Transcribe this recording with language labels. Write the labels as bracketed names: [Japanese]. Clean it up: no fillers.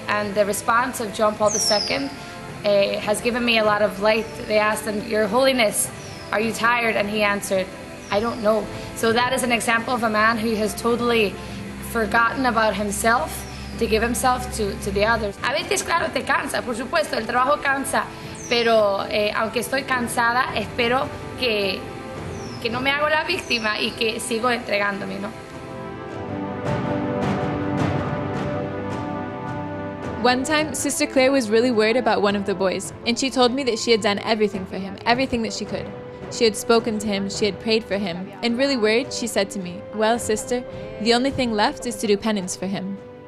[English] And the response of John Paul II has given me a lot of light. They asked him, Your Holiness, are you tired? And he answered, I don't know. So that is an example of a man who has totally forgotten about himself to give himself to the others. [Spanish] A veces, claro, te cansa, por supuesto, el trabajo cansa, pero aunque estoy cansada, espero que no me hago la víctima y que sigo entregándome, ¿no? [English] One time, Sister Clare was really worried about one of the boys, and she told me that she had done everything for him, everything that she could. She had spoken to him, she had prayed for him, and really worried, she said to me, well, sister, the only thing left is to do penance for him.